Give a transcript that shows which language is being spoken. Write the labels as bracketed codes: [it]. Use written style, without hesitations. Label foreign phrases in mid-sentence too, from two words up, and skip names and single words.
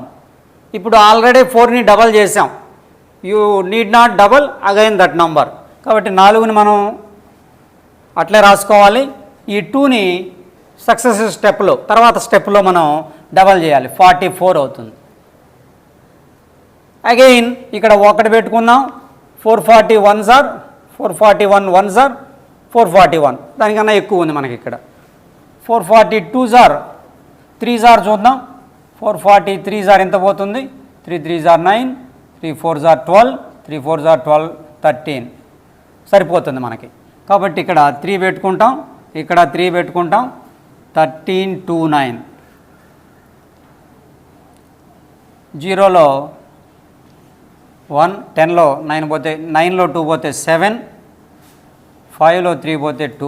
[te] ఇప్పుడు ఆల్రెడీ 4ని డబల్ చేసాం. [en] you need not double again that number. [te] కాబట్టి 4ని మనం అట్లే రాసుకోవాలి. ఈ 2ని సక్సెసివ్ స్టెప్లో తర్వాత స్టెప్లో మనం డబల్ చేయాలి. 44 అవుతుంది. అగైన్ ఇక్కడ 1 పెట్టుకుందాం. [en] 441s are 441 1s are 441. [te] దానికన్నా ఎక్కువ ఉంది మనకి ఇక్కడ. [en] 442s are 3s are [te] చూద్దాం. [en] 443s are [te] ఎంత పోతుంది? [en] 3 3s are 9, 3 4s are 12, 3 4s are 12, 13 [te] సరిపోతుంది మనకి. కాబట్టి ఇక్కడ 3 పెట్టుకుంటాం, ఇక్కడ 3 పెట్టుకుంటాం. 13 2 9. 0లో 1, 10లో 9 పోతే 9లో 2 పోతే 7, 5లో 3 పోతే 2.